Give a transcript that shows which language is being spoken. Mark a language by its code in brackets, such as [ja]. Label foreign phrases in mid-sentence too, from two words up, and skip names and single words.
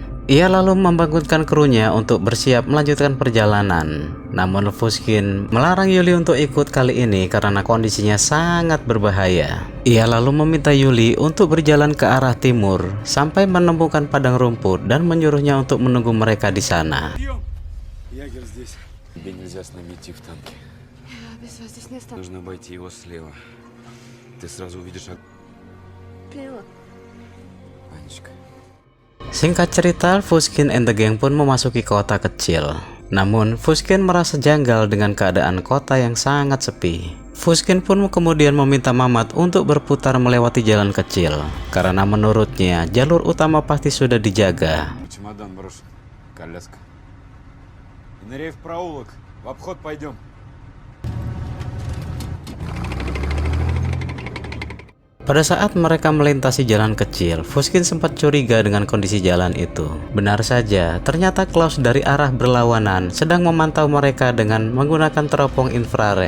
[id] Ia lalu membangunkan krunya untuk bersiap melanjutkan perjalanan. Namun Fushkin melarang Yuli untuk ikut kali ini karena kondisinya sangat berbahaya. Ia lalu meminta Yuli untuk berjalan ke arah timur sampai menemukan padang rumput dan menyuruhnya untuk menunggu mereka di sana. [ru] Ягер здесь. Тебе нельзя с нами идти в танке. Без вас здесь не останусь. Нужно обойти его слева. Ты сразу увидишь... Поняла. Анечка. [id] Singkat cerita, Fushkin [en] and the gang [id] pun memasuki kota kecil. Namun, Fushkin merasa janggal dengan keadaan kota yang sangat sepi. Fushkin pun kemudian meminta Mamat untuk berputar melewati jalan kecil, karena menurutnya jalur utama pasti sudah dijaga. [ru] Чемодан брошен. Коляска. Ныряй в проулок. В обход пойдем. [id] Pada saat mereka melintasi jalan kecil, Fushkin sempat curiga dengan kondisi jalan itu. Benar saja, ternyata Klaus dari arah berlawanan sedang memantau mereka dengan menggunakan teropong infrared.